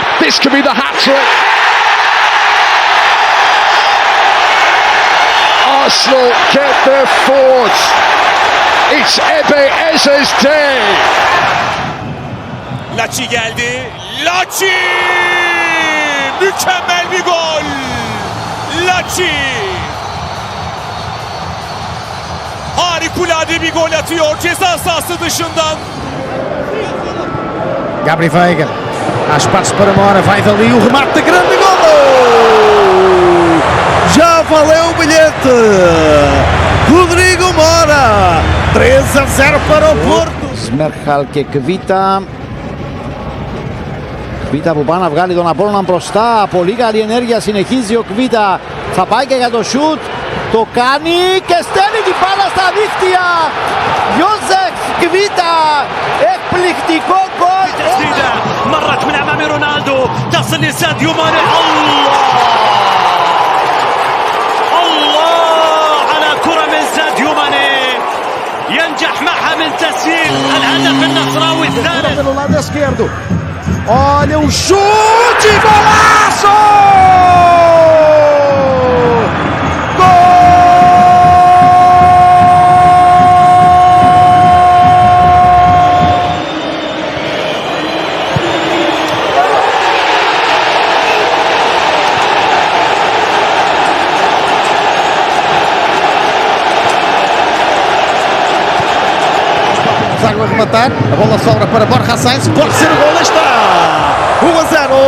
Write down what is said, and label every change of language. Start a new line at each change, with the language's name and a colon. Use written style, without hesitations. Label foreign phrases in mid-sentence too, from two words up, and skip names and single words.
English: This could be the hat-trick. Arsenal get their fourth. It's Ebeyeze's day.
Turkish: Laci geldi. Laci! Mükemmel bir gol. Laci! Harikulade bir gol atıyor ceza sahası dışından.
Portuguese: Gabri Veiga, há espaço para Mora, vai dali o remate, grande gol! Já valeu o bilhete! Rodrigo Mora, 3-0 para o Porto!
Greek: Σμέρχαλ και Κβίτα. Κβίτα που πάει να βγάλει τον Απόλλωνα μπροστά, πολύ καλή ενέργεια, συνεχίζει ο Κβίτα, θα πάει και για το σουτ, το κάνει και στέλνει την μπάλα στα δίχτυα! Ιώσεφ Κβίτα, εκπληκτικό γκολ!
Arabic: تسديدة مرت من أمام رونالدو تصل لساديو ماني. الله على كرة من ساديو ماني ينجح معها من تسجيل الهدف النصراوي الثالث.
Portuguese: Pelo lado esquerdo, olha o chute, golaço! Zago a rematar, a bola sobra para Borja Sainz, pode ser o gol, está!